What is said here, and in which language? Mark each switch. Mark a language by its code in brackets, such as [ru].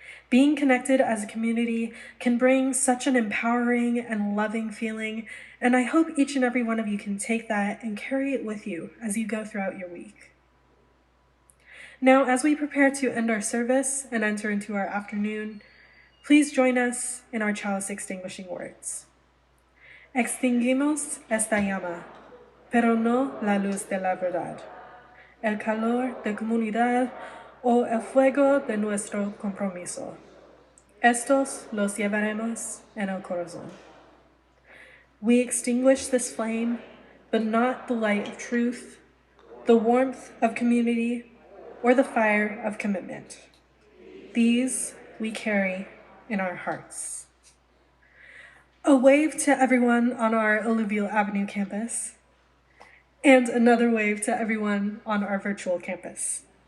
[en] Being connected as a community can bring such an empowering and loving feeling, and I hope each and every one of you can take that and carry it with you as you go throughout your week. Now, as we prepare to end our service and enter into our afternoon, please join us in our chalice extinguishing words. [es] Extinguimos esta llama, pero no la luz de la verdad, el calor de comunidad o el fuego de nuestro compromiso. Estos los llevaremos en el corazón. [en] We extinguish this flame, but not the light of truth, the warmth of community, or the fire of commitment. These we carry in our hearts. A wave to everyone on our Alluvial Avenue campus, and another wave to everyone on our virtual campus.